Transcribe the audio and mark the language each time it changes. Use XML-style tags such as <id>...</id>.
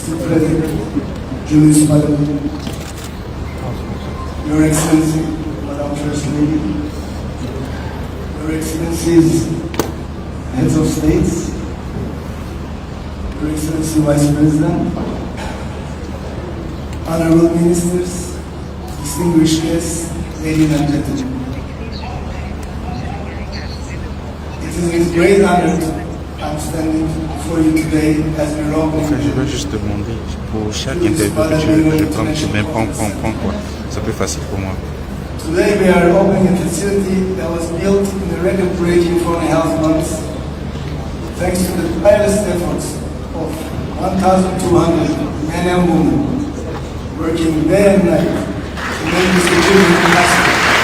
<en>President Julius Maada, Your Excellency, Madam First Lady, Your Excellencies, Heads of States, Your Excellency Vice President, Honorable Ministers, distinguished guests, ladies and gentlemen. It is with great honor I'm standing before you today as we roll</en> <fr>Enfin, je veux juste demander pour chaque interview que je prends, je même prends quoi. C'est plus facile pour moi.</fr> <en>Today we are opening a facility that was built in a record-breaking 4.5 months, thanks to the tireless efforts of 1,200 men and women working day and night to make this achievement possible.</en>